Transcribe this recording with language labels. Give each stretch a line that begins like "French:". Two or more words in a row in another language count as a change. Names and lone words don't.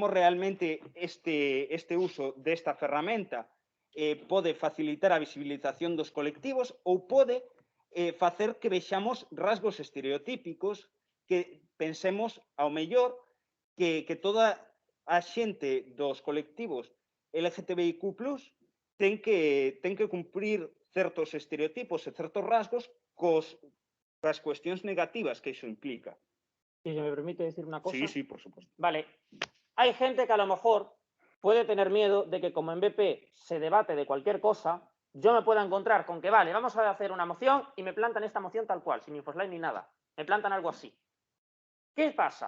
Galician: realmente este uso desta ferramenta pode facilitar a visibilización dos colectivos ou pode facer que vexamos rasgos estereotípicos que pensemos, ao mellor, que toda a xente dos colectivos LGTBIQ+, ten que cumprir certos estereotipos e certos rasgos coas cuestións negativas que iso implica.
Spanish: Si se me permite decir una cosa. Sí, por supuesto. Vale. Hay gente que a lo mejor puede tener miedo de que como en BP se debate de cualquier cosa, yo me pueda encontrar con que, vale, vamos a hacer una moción y me plantan esta moción tal cual, sin infoslide ni nada. Me plantan algo así. ¿Qué pasa?